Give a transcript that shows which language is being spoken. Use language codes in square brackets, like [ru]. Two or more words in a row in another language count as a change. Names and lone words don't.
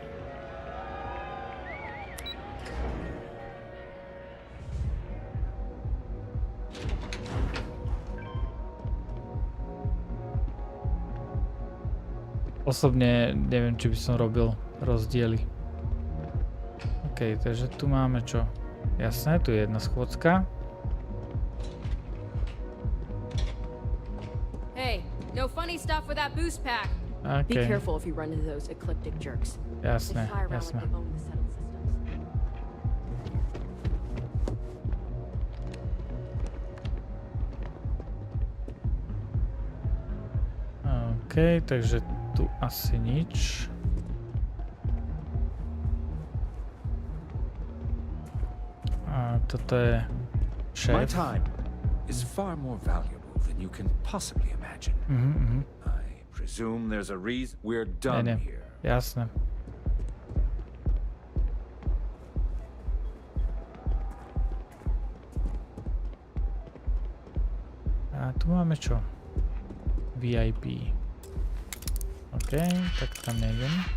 [sk] Osobne neviem, či by som robil rozdiely. OK, takže tu máme čo? Jasné, tu je jedna schôdzka. [en] Hey, no funny stuff with that boost pack. Okay. Be careful if you run into those ecliptic jerks. [sk] Jasné, [en] They fly around [sk] jasné. [en] like they own the settled systems. [sk] OK, takže tu asi nič. A toto je [en] My [sk] šéf. [en] time is far more valuable than you can possibly imagine. I presume there's a reason we're done [sk] Ne, [en] here. [sk] jasné. A tu máme čo? VIP. OK, tak tam nejdem.